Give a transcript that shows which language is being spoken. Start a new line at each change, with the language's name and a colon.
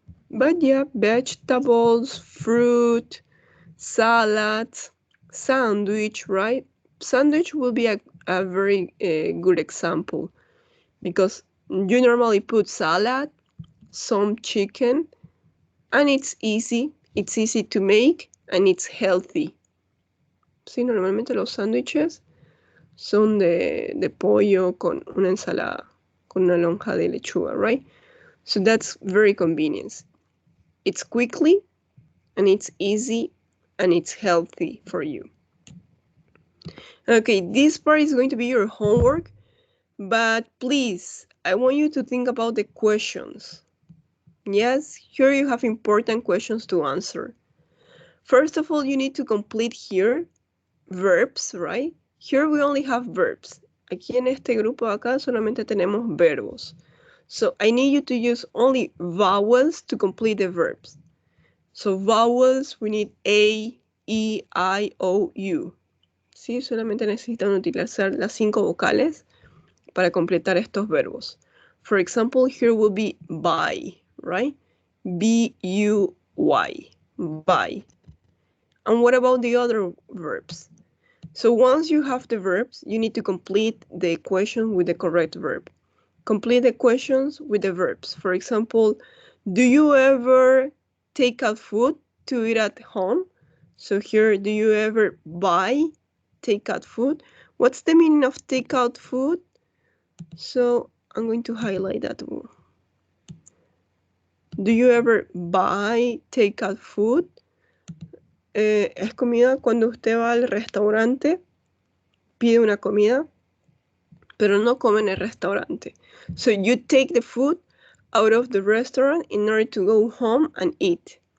English: But yeah, vegetables, fruit, salad, sandwich, right? Sandwich will be a very good example because you normally put salad, some chicken, and it's easy to make, and it's healthy.
Spanish: Sí, normalmente los sándwiches son de pollo con una ensalada, con una lonja de lechuga, right?
English: So that's very convenient. It's quickly, and it's easy, and it's healthy for you. Okay, this part is going to be your homework, but please, I want you to think about the questions. Yes, here you have important questions to answer. First of all, you need to complete here verbs, right? Here we only have verbs.
Spanish: Aquí en este grupo acá solamente tenemos verbos.
English: So I need you to use only vowels to complete the verbs. So vowels, we need A, E, I, O, U. ¿Sí?
Spanish: Solamente necesitan utilizar las 5 vocales para completar estos verbos.
English: For example, here will be buy, right? B-U-Y, buy. And what about the other verbs? So once you have the verbs, you need to complete the equation with the correct verb. Complete the questions with the verbs. For example, do you ever take out food to eat at home? So here, do you ever buy takeout food? What's the meaning of takeout food? So I'm going to highlight that one. Do you ever buy takeout food?
Spanish: Es comida cuando usted va al restaurante, pide una comida, pero no come en el restaurante.
English: So you take the food out of the restaurant in order to go home and eat.